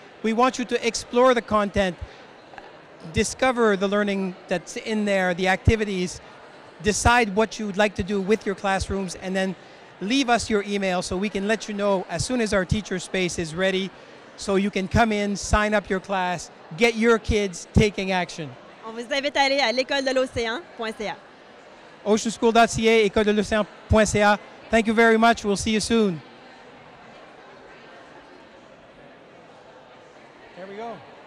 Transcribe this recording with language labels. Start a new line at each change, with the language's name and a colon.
English: We want you to explore the content, discover the learning that's in there, the activities, decide what you'd like to do with your classrooms, and then leave us your email so we can let you know as soon as our teacher space is ready, so you can come in, sign up your class, get your kids taking action.
French: On vous invite à aller à l'école de l'océan.ca.
English: Oceanschool.ca, école de l'océan.ca. Thank you very much. We'll see you soon. There we go.